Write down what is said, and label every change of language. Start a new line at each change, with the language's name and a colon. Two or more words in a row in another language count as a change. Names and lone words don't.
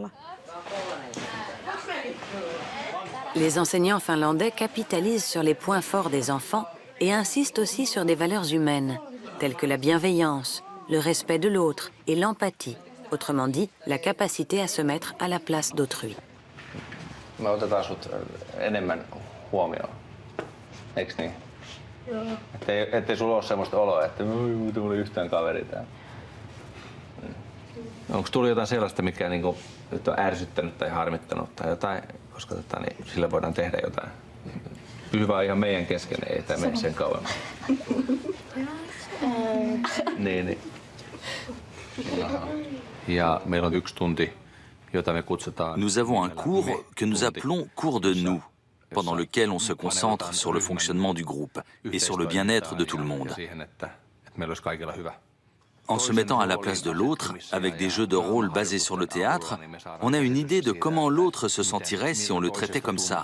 French: Les enseignants finlandais capitalisent sur les points forts des enfants et insistent aussi sur des valeurs humaines, telles que la bienveillance, le respect de l'autre et l'empathie, autrement dit, la capacité à se mettre à la place d'autrui.
Finnish: Me otetaan sut enemmän huomioon, eikö niin? Ettei sulla ole semmoista oloa, että ei tule yhtään kaveri täällä. Onko tullut jotain sellaista, mikä niinku nyt on ärsyttänyt tai harmittanut tai jotain, koska niin, sillä voidaan tehdä jotain? Pysy vaan ihan meidän kesken, ei tämä mene sen kauemmin. Niin. Ja meillä on 1 tunti.
French: Nous avons un cours que nous appelons cours de nous, pendant lequel on se concentre sur le fonctionnement du groupe et sur le bien-être de tout le monde. En se mettant à la place de l'autre, avec des jeux de rôle basés sur le théâtre, on a une idée de comment l'autre se sentirait si on le traitait comme ça.